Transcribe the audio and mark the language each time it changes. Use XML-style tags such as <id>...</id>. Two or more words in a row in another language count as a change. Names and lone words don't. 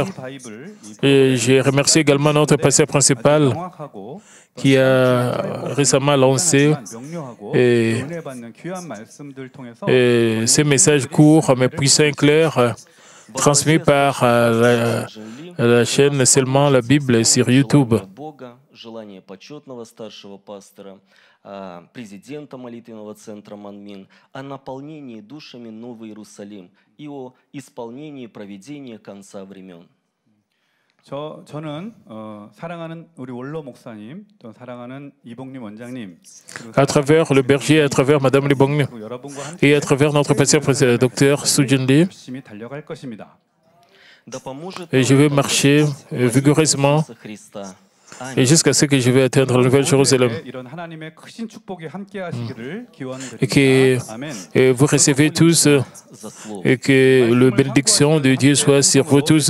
<fr>Et j'ai remercié également notre pasteur principal qui a récemment lancé ces messages courts mais puissants et clairs transmis par la chaîne Seulement la Bible sur YouTube.</fr> <ru>Желание почетного старшего пастора, президента молитвенного центра Манмин, о наполнении душами Новый Иерусалим и о исполнении проведения конца времен.</ru> <ko>저는 사랑하는 우리 원로 목사님, 또 사랑하는 이봉림 원장님,</ko> <fr>à travers le berger, à travers Madame Libong et à travers notre pasteur Dr Sujin Lee,</fr> <ko>달려갈 것입니다.</ko> <fr>et je vais marcher vigoureusement et jusqu'à ce que je vais atteindre la Nouvelle Jérusalem. Et que vous recevez tous et que la bénédiction de Dieu soit sur vous tous.</fr>